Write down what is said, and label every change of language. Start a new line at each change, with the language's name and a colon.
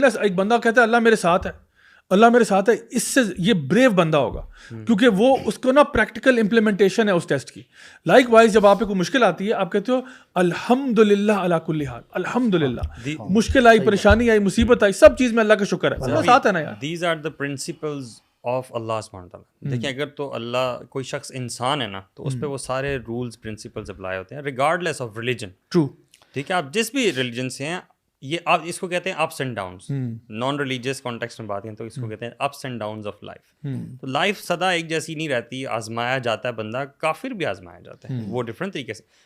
Urdu: ایک بندہ کہتا ہے اللہ میرے ساتھ ہے, اللہ میرے ساتھ ہے, اس سے یہ بریو بندہ ہوگا کیونکہ وہ اس کو نا پریکٹیکل امپلیمنٹیشن ہے اس ٹیسٹ کی. لائک وائز جب آپ کو مشکل آتی ہے آپ کہتے ہو الحمدللہ علی کل حال, الحمدللہ. مشکل آئی, پریشانی آئی, مصیبت آئی, سب چیز میں اللہ کا شکر ہے, اللہ ساتھ ہے نا یار.
English: These are the principles of اللہ سبحانہ وتعالیٰ.
Urdu: دیکھیں اگر تو اللہ کوئی شخص انسان ہے نا تو اس پہ وہ سارے رولز پرنسپلز اپلائی ہوتے ہیں ریگارڈلیس آف ریلیجن.
English: True.
Urdu: ٹھیک ہے, آپ جس بھی ریلیجن سے ہیں, یہ آپ اس کو کہتے ہیں ups and downs. Naan religious context میں بات کریں تو اس کو کہتے ہیں ups and Downs of life. تو لائف سدا ایک جیسی نہیں رہتی, آزمایا جاتا ہے بندہ, کافر بھی آزمایا جاتا ہے وہ ڈفرینٹ طریقے سے.